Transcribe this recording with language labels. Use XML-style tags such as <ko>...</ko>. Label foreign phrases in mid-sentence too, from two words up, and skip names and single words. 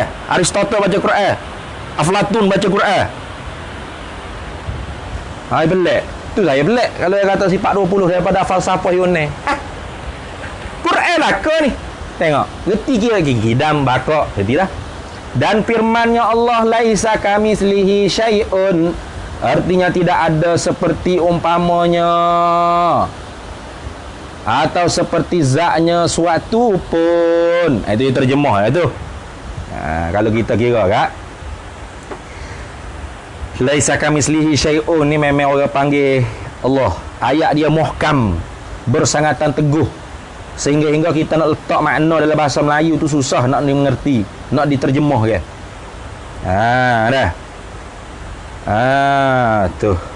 <ms>Aristotle baca Quran. Aflatun baca Quran. Pelik. Tu saya pelik kalau dia kata sifat 20 daripada falsafah Yunan. Quran lah ke ni? Tengok. Reti kira lagi. Kidam, baqa. Reti lah. Dan firmannya Allah,</ms> <ar>ليس كمثله شيء.</ar> <ms>Artinya tidak ada seperti umpamanya atau seperti zatnya suatu pun. Itu terjemah lah tu. Kalau kita kira kak,</ms> <ar>ليس كمثله شيء</ar> <ms>ni memang orang panggil Allah. Ayat dia muhkam, bersangatan teguh, sehingga kita nak letak makna dalam bahasa Melayu tu susah nak mengerti, nak diterjemah kan. Dah. Tu.</ms>